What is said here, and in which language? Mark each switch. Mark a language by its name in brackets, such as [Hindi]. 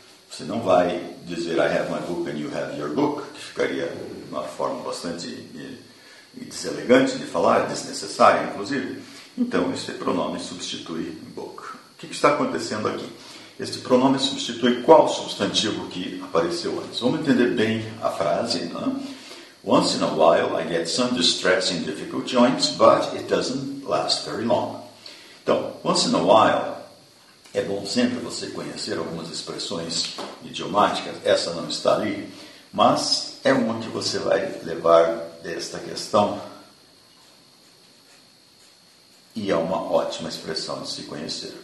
[Portuguese] Você não vai dizer [English] I have my book and you have your book, [Portuguese] que ficaria uma forma bastante deselegante de falar, desnecessária inclusive. Então esse pronome substitui book. O que está acontecendo aqui? Este pronome substitui qual substantivo que apareceu antes? Vamos entender bem a frase. [English] Once in a while I get some distress in difficult joints, but it doesn't last very long. [Portuguese] Então, [English] once in a while, [Portuguese] é bom sempre você conhecer algumas expressões idiomáticas. Essa não está ali, mas é uma que você vai levar desta questão e é uma ótima expressão de se conhecer.